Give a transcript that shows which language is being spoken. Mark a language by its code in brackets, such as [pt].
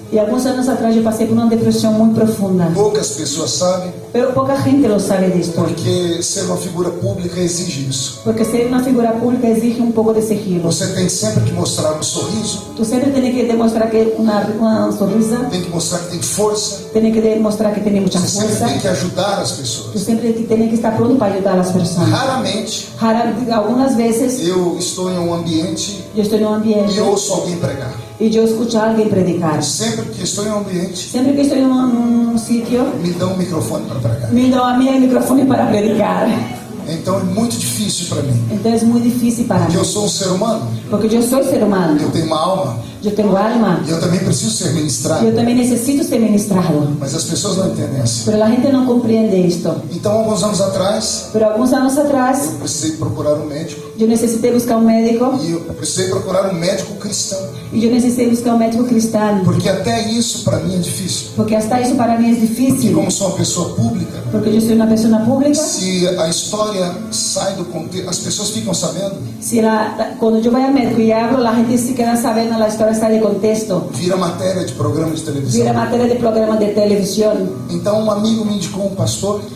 [es] Y algunos años atrás yo pasé por una depresión muy profunda. [pt] Poucas pessoas sabem, [es] Pero poca gente lo sabe de esto. [pt] porque ser uma figura pública exige isso. [es] Porque ser una figura pública exige un poco de sigilo. [pt] Você tem sempre que mostrar um sorriso, [es] Tú siempre tienes que demostrar que una sonrisa, [pt] tem que mostrar que tem força, [es] tienes que demostrar que tienes mucha [pt] você sempre [es] fuerza. [pt] tem que ajudar as [es] Tú [pt] pessoas. [es] siempre tienes que estar pronto para ayudar a las personas. [pt] Raramente [es] Algunas veces [pt] eu estou em um ambiente [es] yo estoy en un ambiente [pt] e ouço alguém pregar. [es] y yo escucho a alguien predicar. [pt] Sempre que estou em um ambiente, [es] Siempre que estoy en un sitio, [pt] me dão um microfone para pregar. [es] me doy a mí el micrófono para predicar. [pt] Então é muito difícil para mim, [es] Entonces es muy difícil para [pt] porque [es] mí. [pt] eu sou um ser humano, [es] Porque yo soy ser humano, [pt] eu tenho uma alma, [es] yo tengo alma, [pt] e eu também preciso ser ministrado. [es] yo también necesito ser ministrado. [pt] Mas as pessoas não entendem assim. [es] Pero la gente no comprende esto. [pt] Então, alguns anos atrás, [es] Pero algunos años atrás, [pt] eu precisei procurar um médico, [es] yo necesité buscar un médico [pt] e eu precisei procurar um médico cristão, [es] y yo necesité buscar un médico cristiano. [pt] porque até isso para mim é difícil. [es] Porque hasta eso para mí es [pt] E [es] difícil. [pt] como sou uma pessoa pública, [es] Porque yo soy una persona pública. [pt] se a história sai do contexto, as pessoas ficam sabendo, [es] Si cuando yo voy al médico y hablo, la gente se queda sabiendo, la historia está de contexto. [pt] vira matéria de programa de [es] Vira [pt] televisão. [es] materia de programa de televisión. [pt] Então, um amigo me indicou um pastor